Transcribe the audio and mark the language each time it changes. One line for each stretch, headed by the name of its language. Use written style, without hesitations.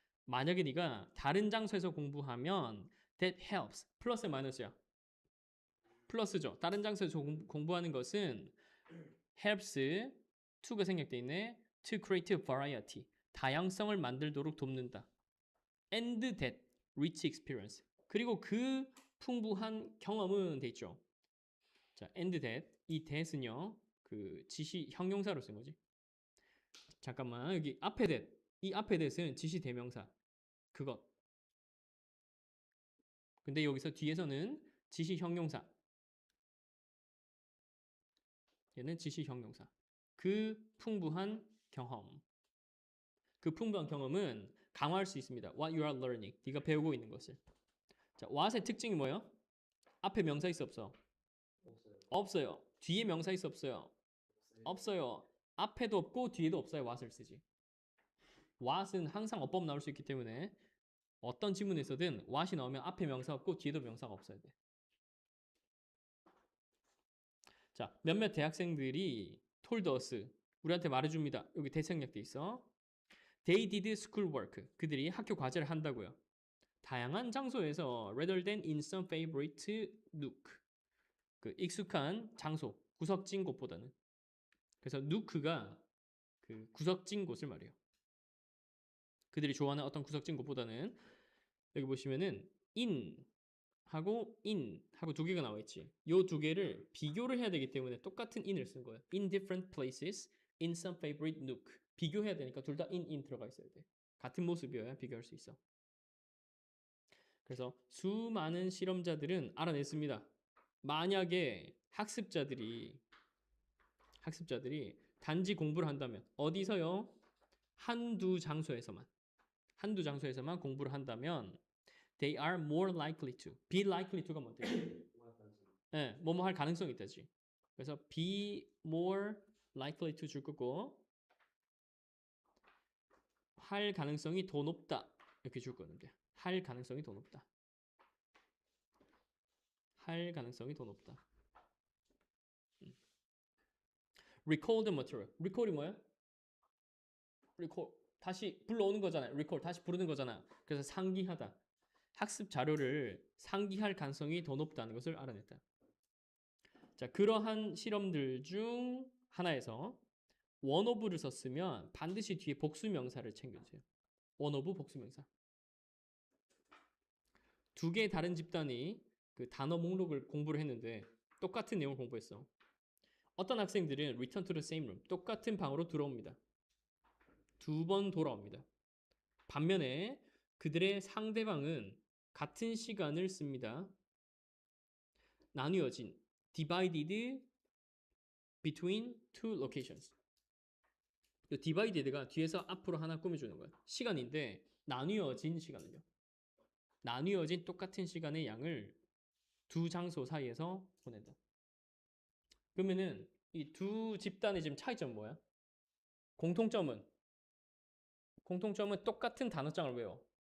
Korean: 만약에 네가 다른 장소에서 공부하면
English: that helps.
Korean: 플러스 마이너스야. 플러스죠. 다른 장소에서 공부하는 것은 helps to가 생략돼 있네.
English: to create variety.
Korean: 다양성을 만들도록 돕는다.
English: and that rich experience.
Korean: 그리고 그 풍부한 경험은 돼 있죠. 자, and that 이 that은요. 그 지시 형용사로 쓴 거지. 잠깐만. 여기 앞에 that. 이 앞에 that은 지시 대명사. 그것. 근데 여기서 뒤에서는 지시 형용사. 얘는 지시 형용사. 그 풍부한 경험. 그 풍부한 경험은 강화할 수 있습니다.
English: What you are learning.
Korean: 네가 배우고 있는 것을. 자, what의 특징이 뭐예요? 앞에 명사 있어 없어? 없어요. 뒤에 명사 있어 없어요? 없어요. 앞에도 없고 뒤에도 없어요. what을 쓰지. what은 항상 어법 나올 수 있기 때문에 어떤 지문에서든 what이 나오면 앞에 명사 없고 뒤에도 명사가 없어야 돼. 자, 몇몇 대학생들이
English: told us
Korean: 우리한테 말해줍니다. 여기 대생략돼 있어.
English: They did schoolwork.
Korean: 그들이 학교 과제를 한다고요. 다양한 장소에서
English: rather than in some favorite nook.
Korean: 그 익숙한 장소, 구석진 곳보다는. 그래서 nook가 그 구석진 곳을 말해요. 그들이 좋아하는 어떤 구석진 곳보다는 여기 보시면은 in 하고 in 하고 두 개가 나와 있지. 요 두 개를 비교를 해야 되기 때문에 똑같은 in을 쓴 거예요.
English: In different places, in some favorite nook.
Korean: 비교해야 되니까 둘 다 in 들어가 있어야 돼. 같은 모습이어야 비교할 수 있어. 그래서 수많은 실험자들은 알아냈습니다. 만약에 학습자들이 단지 공부를 한다면 어디서요? 한두 장소에서만 공부를 한다면
English: they are more likely to. be likely to가 뭔데?
Korean: 네, 뭐뭐 할 가능성이 있다지. 그래서 be more likely to 줄 거고 할 가능성이 더 높다 이렇게 줄 거는데 할 가능성이 더 높다. 할 가능성이 더 높다.
English: recall the material. recall이 뭐야?
Korean: recall 다시 불러오는 거잖아요. recall 다시 부르는 거잖아. 그래서 상기하다. 학습 자료를 상기할 가능성이 더 높다는 것을 알아냈다. 자, 그러한 실험들 중 하나에서 one of를 썼으면 반드시 뒤에 복수 명사를 챙겨주세요. one of 복수 명사. 두 개의 다른 집단이 그 단어 목록을 공부를 했는데 똑같은 내용을 공부했어. 어떤 학생들은
English: return to the same room.
Korean: 똑같은 방으로 들어옵니다. 두 번 돌아옵니다. 반면에 그들의 상대방은 같은 시간을 씁니다. 나뉘어진
English: divided between two locations.
Korean: 이 divided가 뒤에서 앞으로 하나 꾸며주는 거야. 시간인데 나뉘어진 시간을요. 나뉘어진 똑같은 시간의 양을 두 장소 사이에서 보낸다. 그러면은 이 두 집단의 지금 차이점은 뭐야? 공통점은 똑같은 단어장을 외워.